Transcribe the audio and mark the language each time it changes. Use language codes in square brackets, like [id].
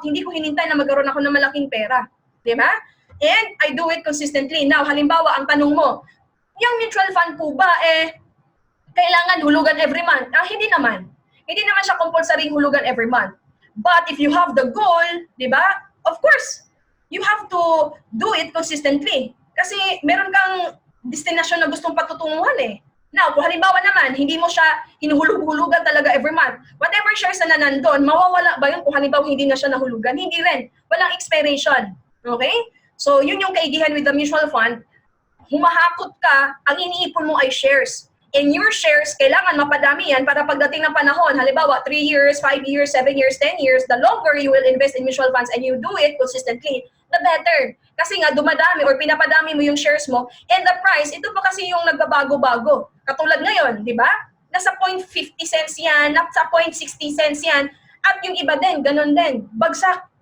[tl] Hindi ko hinintay na magkaroon ako ng malaking pera. Di ba? [en] And I do it consistently. [tl] Now, halimbawa, ang tanong mo, yung mutual fund po ba, kailangan hulugan every month? Hindi naman. Hindi naman siya compulsory hulugan every month. [en] But if you have the goal, [tl] di ba? [en] Of course, you have to do it consistently. [tl] Kasi meron kang destinasyon na gustong patutunguhan eh. Now, kung halimbawa naman, hindi mo siya hinuhulug-hulugan talaga every month, whatever shares na nandun, mawawala ba yun kung halimbawa hindi na siya nahulugan? Hindi rin. Walang expiration. Okay? So, yun yung kaigihan with the mutual fund. Humahakot ka, ang iniipon mo ay shares. [en] And your shares, [tl] kailangan mapadami yan para pagdating ng panahon, halimbawa [en] 3 years, 5 years, 7 years, 10 years, the longer you will invest in mutual funds and you do it consistently, the better. [tl] Kasi nga dumadami or pinapadami mo yung shares mo [en] and the price, [tl] ito pa kasi yung nagbabago-bago. Katulad ngayon, di ba? Nasa 0.50 cents yan, nasa 0.60 cents yan, at yung iba din, ganun din, bagsak.